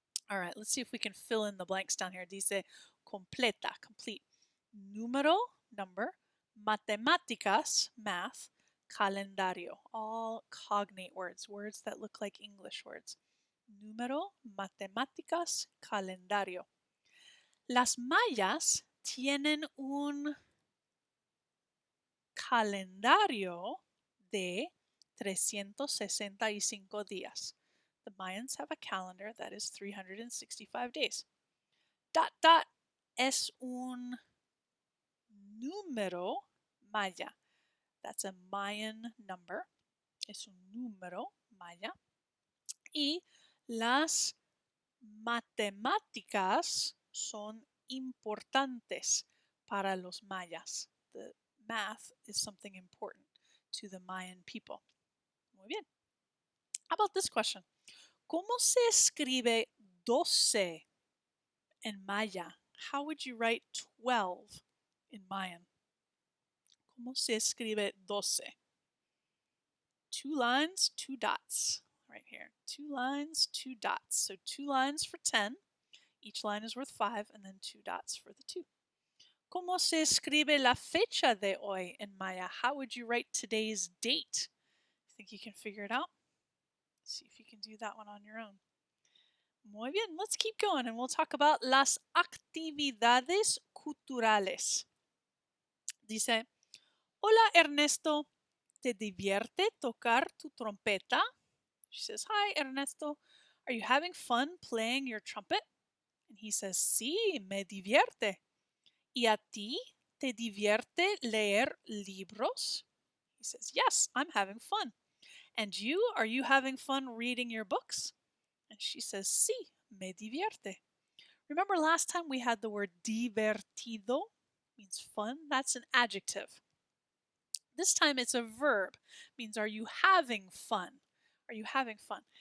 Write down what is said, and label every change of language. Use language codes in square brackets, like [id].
[en] All right, let's see if we can fill in the blanks down here. [es] Dice completa, [en] complete. Número, number. Matemáticas, math. Calendario, all cognate words, words that look like English words. [es] Número, matemáticas, calendario. Las mayas tienen un calendario de 365 días. [en] The Mayans have a calendar that is 365 days. [es] Dot dot es un número maya. [en] That's a Mayan number. [es] Es un número maya. Y las matemáticas son importantes para los mayas. [en] The math is something important to the Mayan people. [es] Muy bien. [en] How about this question? [es] ¿Cómo se escribe 12 [en] in Maya? How would you write 12 in Mayan? [es] ¿Cómo se escribe 12? [en] 2 lines, 2 dots. Right here. 2 lines, 2 dots. So 2 lines for 10. Each line is worth 5, and then 2 dots for the 2. [es] ¿Cómo se escribe la fecha de hoy [en] in Maya? How would you write today's date? Think you can figure it out? See if you can do that one on your own. [es] Muy bien, [en] let's keep going and we'll talk about [es] las actividades culturales. Dice, hola Ernesto, ¿te divierte tocar tu trompeta? [en] She says, hi Ernesto, are you having fun playing your trumpet? And he says, [es] sí, me divierte. ¿Y a ti te divierte leer libros? [en] He says, yes, I'm having fun. And you, are you having fun reading your books? And she says, [es] sí, me divierte. [en] Remember last time we had the word divertido, means fun. That's an adjective. This time it's a verb, means are you having fun? Are you having fun?